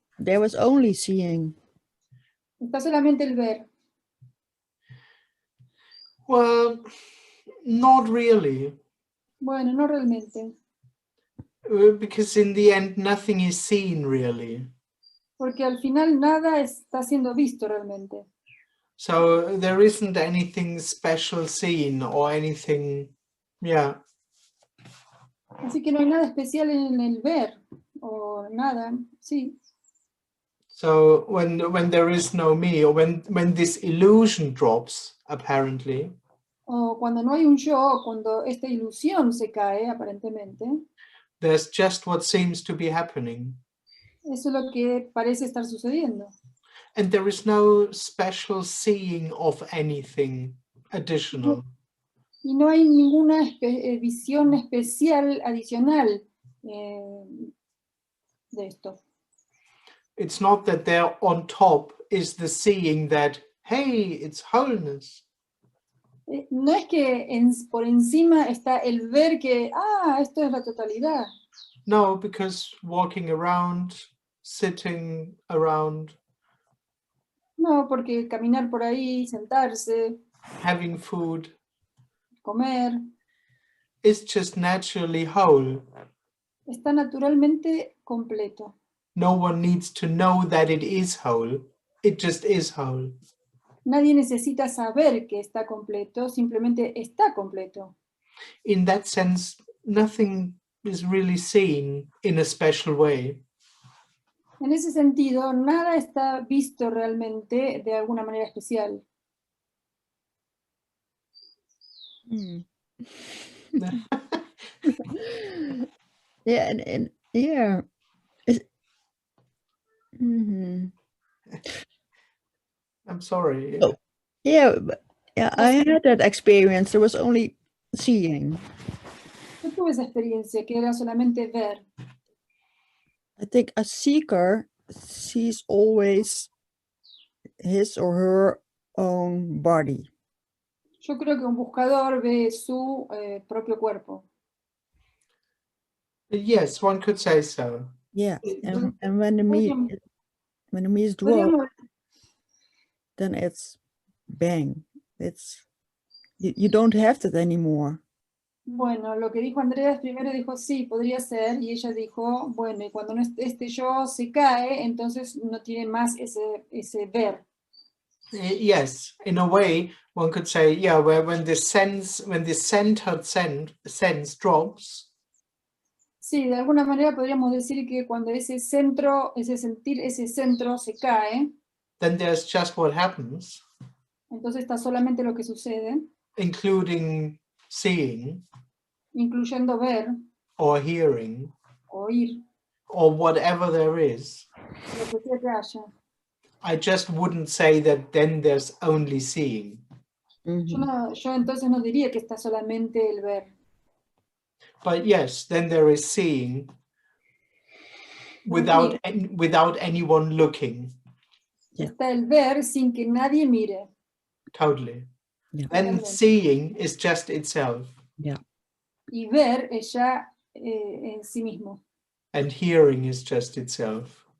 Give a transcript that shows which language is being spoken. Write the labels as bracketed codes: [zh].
[en] There was only seeing. [es] Está solamente el ver. [en] Well, not really. [es] Bueno, no realmente. [en] Because in the end, nothing is seen really. [es] Porque al final nada está siendo visto realmente. [en] So there isn't anything special seen or anything, yeah. [es] Así que no hay nada especial en el ver, o nada, sí. [en] So when there is no me, or when this illusion drops, apparently, [es] O cuando no hay un yo, cuando esta ilusión se cae, aparentemente, [en] there's just what seems to be happening. [es] eso es lo que parece estar sucediendo. [en] And there is no special seeing of anything additional. [es] Y no hay ninguna visión especial, adicional de esto. [en] It's not that there on top is the seeing that, hey, it's wholeness. [es] No es que por encima está el ver que, esto es la totalidad. [en] No, because walking around, sitting around, [es] No, porque caminar por ahí, sentarse, [en] having food [es] comer, [en] is just naturally whole. [es] está naturalmente completo. [en] No one needs to know that it is whole. It just is whole. [es] Nadie necesita saber que está completo, simplemente está completo. [en] In that sense, nothing is really seen in a special way. [es] En ese sentido, nada está visto realmente de alguna manera especial. Hmm. [en] Yeah, and yeah. Mhm. I'm sorry. Oh. Yeah, I had that experience. There was only seeing. [es] Yo tuve esa experiencia que era solamente ver. [en] I think a seeker sees always his or her own body. [es] Yo creo que un buscador ve su propio cuerpo. [en] Yes, one could say so. Yeah, and when the me is dropped, [es] Podríamos, [en] then it's bang. It's you don't have that anymore. [es] bueno, lo que dijo Andreas primero dijo sí, podría ser, y ella dijo, bueno, y cuando este yo se cae, entonces no tiene más ese ver. [en] Yes, in a way, one could say, yeah, when the centered sense drops, [es] Sí, de alguna manera podríamos decir que cuando ese centro, ese sentir, ese centro se cae, [en] then there's just what happens, [es] entonces está solamente lo que sucede, [en] including seeing [es] incluyendo ver, [en] or hearing [es] oír, [en] or whatever there is. [es] lo que sea que haya. [en] I just wouldn't say that then there's only seeing. [es] Yo entonces no diría que está solamente el ver. [en] But yes, then there is seeing without anyone looking. Yeah. [es] Está el ver sin que nadie mire. [en] Totally. Yeah. Then seeing is just itself. Yeah. [es] Y ver es ya en sí mismo. [en] And hearing is just itself.